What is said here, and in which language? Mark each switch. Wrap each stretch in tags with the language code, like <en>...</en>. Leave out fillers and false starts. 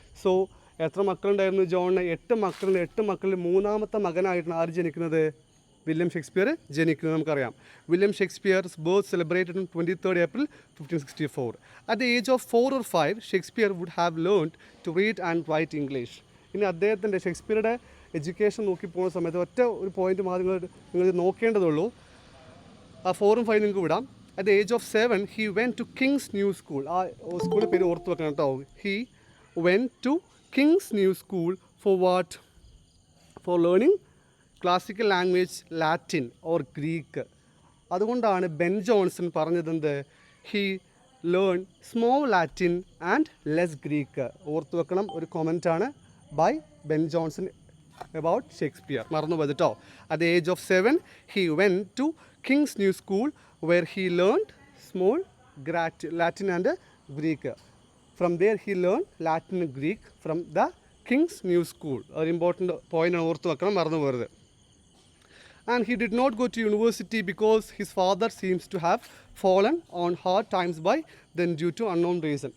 <ml>So എത്ര മക്കളുണ്ടായിരുന്നു ജോണിന്? 8 മക്കളിൽ 8 മക്കളിൽ മൂന്നാമത്തെ മകനായിട്ടാണ് ആര് ജനിക്കുന്നത്? വില്യം ഷേക്സ്പിയർ ജനിക്കുന്നത് നമുക്കറിയാം.</ml> <en>William Shakespeare's birth celebrated on 23rd April 1564. At the age of 4 or 5, Shakespeare would have learned to read and write English.</en> <ml>ഇനി അദ്ദേഹത്തിൻ്റെ ഷേക്സ്പിയറുടെ എഡ്യൂക്കേഷൻ നോക്കി പോകുന്ന സമയത്ത് ഒറ്റ ഒരു പോയിന്റ് മാത്രം നിങ്ങൾ നോക്കേണ്ടതുള്ളൂ. ആ 4ഉം 5 നിങ്ങൾക്ക് വിടാം.</ml> <en>At the age of 7, he went to King's New School.</en> <ml>ആ സ്കൂളിൽ പേര് ഓർത്ത് വെക്കണം കേട്ടോ.</ml> <en>He went to King's New School for what? For learning classical language Latin or Greek.</en> <ml>അതുകൊണ്ടാണ് Ben Johnson പറഞ്ഞതെന്ത്?</ml> <en>He learned small Latin and less Greek.</en> <ml>ഓർത്ത് വെക്കണം, ഒരു കൊമൻ്റാണ് by Ben Johnson about Shakespeare. മറന്നു പോയത് കേട്ടോ.</ml> <en>At the age of 7, he went to King's New School where he learned small Latin and Greek. From there he learned Latin and Greek from the King's New School. An important point</en> <ml>ആണ്, ഓർത്ത് വെക്കണം, മറന്നു പോകരുത്.</ml> <en>And he did not go to university because his father seems to have fallen on hard times by then due to unknown reason.</en>